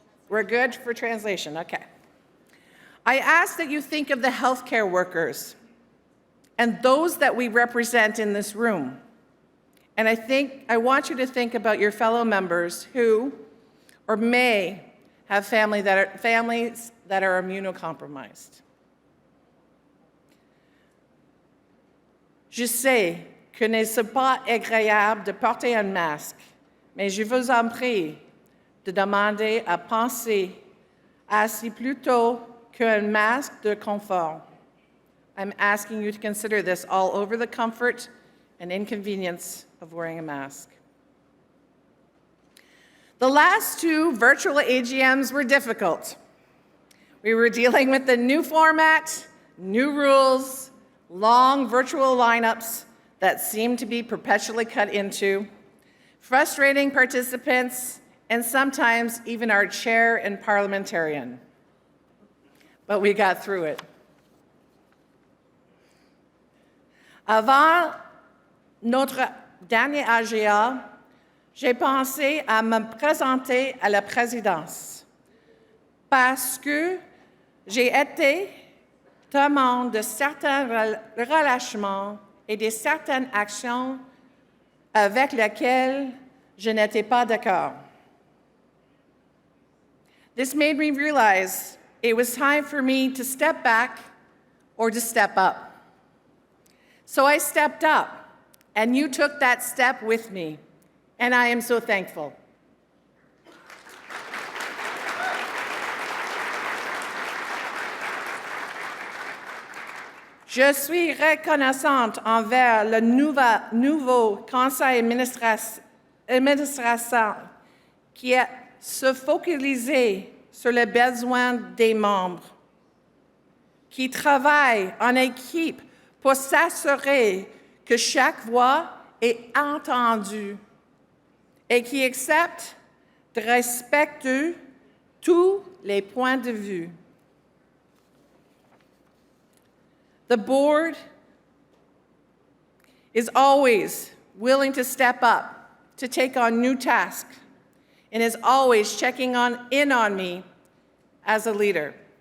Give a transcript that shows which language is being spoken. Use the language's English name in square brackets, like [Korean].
[English] We're good for translation, okay. I ask that you think of the healthcare workers and those that we represent in this room. And I want you to think about your fellow members who, or may, have families that are immunocompromised. [French] Je sais que ce n'est pas agréable de porter un masque, mais je vous en prie de demander à penser à ceci plutôt qu'un masque de confort. [English] I'm asking you to consider this all over the comfort and inconvenience of wearing a mask. The last two virtual AGMs were difficult. We were dealing with the new format, new rules, long virtual lineups that seemed to be perpetually cut into, frustrating participants, and sometimes even our chair and parliamentarian. But we got through it. [French] Avant notre dernier AGA, j'ai pensé à me présenter à la présidence parce que j'ai été témoin de certains relâchements et de certaines actions avec lesquelles je n'étais pas d'accord. [English] This made me realize it was time for me to step back or to step up. So I stepped up, and you took that step with me, and I am so thankful. [French] Je suis reconnaissante envers le nouveau conseil d'administration qui a se focalisé sur les besoins des membres, qui travaille en équipe pour s'assurer que chaque voix est entendue et qui accepte de respecter tous les points de vue. [English] The board is always willing to step up, to take on new tasks, and is always checking in on me as a leader.